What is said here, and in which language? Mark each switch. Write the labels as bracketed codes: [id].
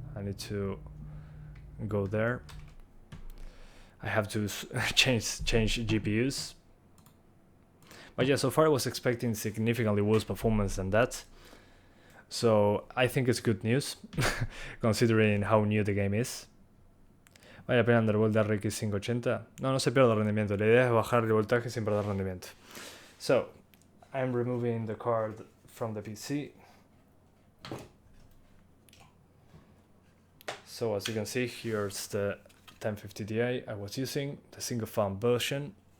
[en] I need to go there. I have to change GPUs. But yeah, so far I was expecting significantly worse performance than that. So I think it's good news, considering how new the game is. [es] ¿Vale la pena dar vuelta a RX 580? No se pierde rendimiento. La idea es bajar el voltaje sin perder rendimiento. [en] So, I'm removing the card from the PC. So as you can see, here's the 1050 Ti I was using, the single fan version.